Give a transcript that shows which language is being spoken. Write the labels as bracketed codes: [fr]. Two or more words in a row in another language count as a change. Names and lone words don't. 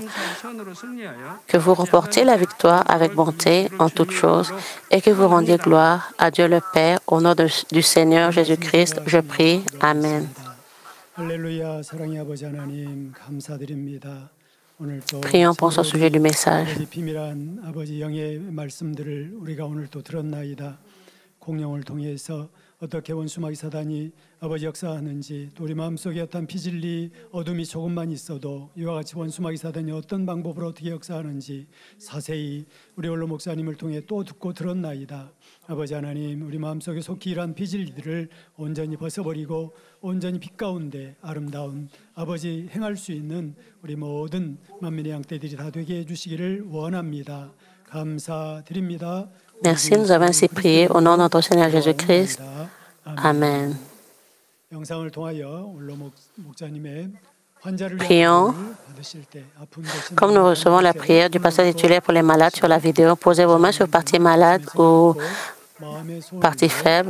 [fr] Que vous remportiez la victoire avec bonté en toutes choses et que vous rendiez gloire à Dieu le Père au nom du Seigneur Jésus-Christ. Je prie. Amen. Prions pour ce sujet du message. [ko] 공영을 통해서 어떻게 원수마귀 사단이 아버지 역사하는지 또 우리 마음속에 어떤 비질리 어둠이 조금만 있어도 이와 같이 원수마귀 사단이 어떤 방법으로 어떻게 역사하는지 자세히 우리 원로 목사님을 통해 또 듣고 들었나이다. 아버지 하나님 우리 마음속에 속히 일한 비질리들을 온전히 벗어버리고 온전히 빛 가운데 아름다운 아버지 행할 수 있는 우리 모든 만민의 양떼들이 다 되게 해주시기를 원합니다. 감사드립니다. [fr] Merci, nous avons ainsi prié au nom de notre Seigneur Jésus-Christ. Amen. Prions. Comme nous recevons la prière du pasteur titulaire pour les malades sur la vidéo, posez vos mains sur partie malade ou partie faible.